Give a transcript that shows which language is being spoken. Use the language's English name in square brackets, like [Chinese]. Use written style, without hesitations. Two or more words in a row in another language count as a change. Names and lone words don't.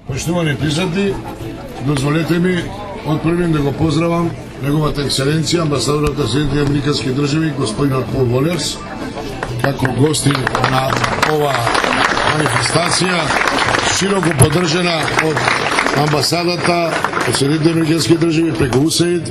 [Macedonian] Poštovani prisutni, dozvolite mi od prvim da go pozdravim Неговата екселенција, амбасадорот на [Serbian] Сjedinjenih Американских држави, [Macedonian] господин Пол Волерс, како гости на ова манифестација, широко поддржана од амбасадата од [Serbian] Сjedinjenih Американских држави [Macedonian] преку УСАИД.